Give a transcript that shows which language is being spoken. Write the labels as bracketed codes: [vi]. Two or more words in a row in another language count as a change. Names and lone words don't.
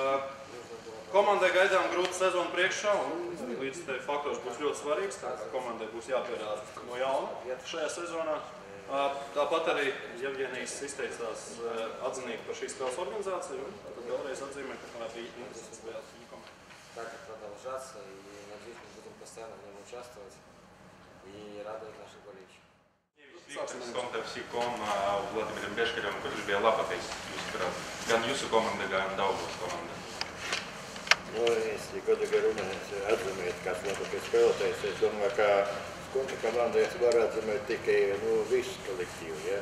[lv] Komandai gaidām grūta sezona priekšā, un līdzstēju faktors būs ļoti svarīgs, tā kā komandai būs jāpierāda no jauna šajā sezonā. Tāpat arī Evgenijs izteicās atzinīgi par šīs spēles organizāciju, un tad vēlreiz atzīmē, ka tā bija interesanta spēle viņa komandai. [ru] Так и продолжаться, и надеюсь, мы будем постоянно в нем участвовать и радовать наших болельщиков. [lv] Skonto FC Vladimiram Beškarevam, kurš bija labākais jūsuprāt, gan jūsu komanda, gan Daugavas komanda? Если godīgi runājot, atzīmēt, kas labākais spēlētājs, es domāju, ka Skonto komandai var atzīmēt tikai visu kolektīvu, ja?